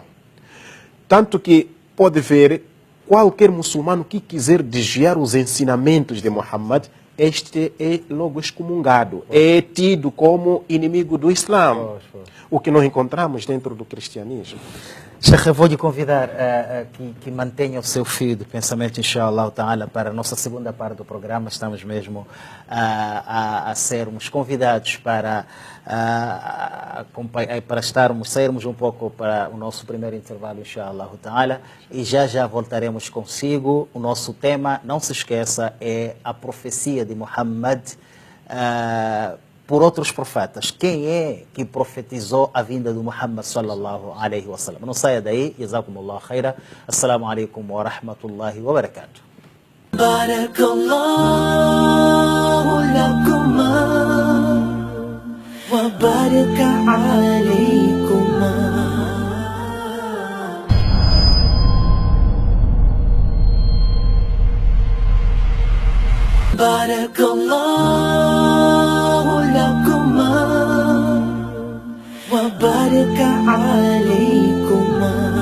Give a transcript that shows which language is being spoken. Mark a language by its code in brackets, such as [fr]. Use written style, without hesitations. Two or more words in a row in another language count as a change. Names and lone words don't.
[pt] Tanto que pode ver qualquer muçulmano que quiser desviar os ensinamentos de Muhammad, este é logo excomungado, é tido como inimigo do Islã, o que nós encontramos dentro do cristianismo. Sheikh, eu vou lhe convidar que mantenha o seu fio de pensamento, [ar] إن شاء الله تعالى, [pt] para a nossa segunda parte do programa. Estamos mesmo a sermos convidados para sairmos um pouco para o nosso primeiro intervalo, [ar] إن شاء الله تعالى, [pt] e já voltaremos consigo. O nosso tema, não se esqueça, é a profecia de Muhammad por outros profetas. Quem é que profetizou a vinda de Muhammad [ar] صلى الله عليه وسلم? [pt] Não saia daí. [ar] جزاكم الله خيرا. السلام عليكم ورحمة الله وبركاته. بارك الله لكما وبارك عليكما بارك الله لكما وبارك عليكما